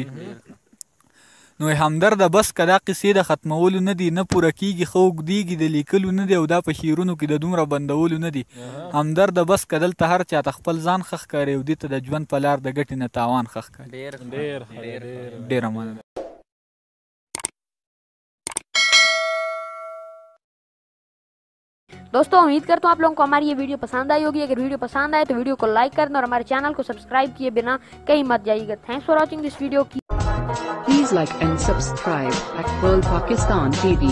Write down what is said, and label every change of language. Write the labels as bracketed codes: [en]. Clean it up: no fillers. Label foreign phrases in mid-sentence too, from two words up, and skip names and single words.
[ps] نو همدرده بس که دا قصې د ختمولو نه دي نه پوره کېږي ښه اوږدېږي د لیکلو نه دي او دا په شعرونو کې د دومره بندولو نه دي همدرده بس که دلته هر چاته خپل ځان ښه ښکاري او دې ته د ژوند په لار د ګټې نه تاوان ښه ښکاري. ډېره مننه. [hi] दोस्तों उम्मीद करता हूँ आप लोगों को हमारी ये वीडियो पसंद आई होगी. अगर वीडियो पसंद आए तो वीडियो को लाइक कर दें और हमारे चैनल को सब्सक्राइब किए बिना कहीं मत जाइएगा. [en] thanks for watching this video. please like and subscribe at World Pakistan TV.